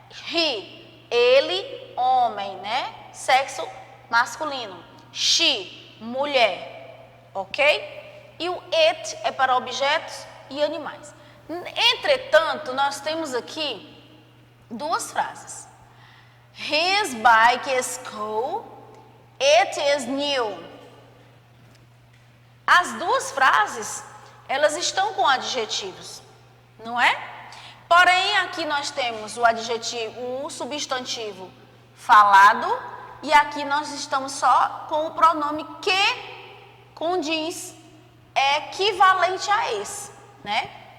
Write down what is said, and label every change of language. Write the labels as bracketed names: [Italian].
[Portuguese] He, ele, homem, né? Sexo masculino. She, mulher, ok? E o it é para objetos e animais. Entretanto, nós temos aqui duas frases. [English] His bike is cool, it is new. [Portuguese] As duas frases, elas estão com adjetivos, não é? Porém, aqui nós temos o adjetivo, o substantivo falado, e aqui nós estamos só com o pronome que condiz, é equivalente a esse, né?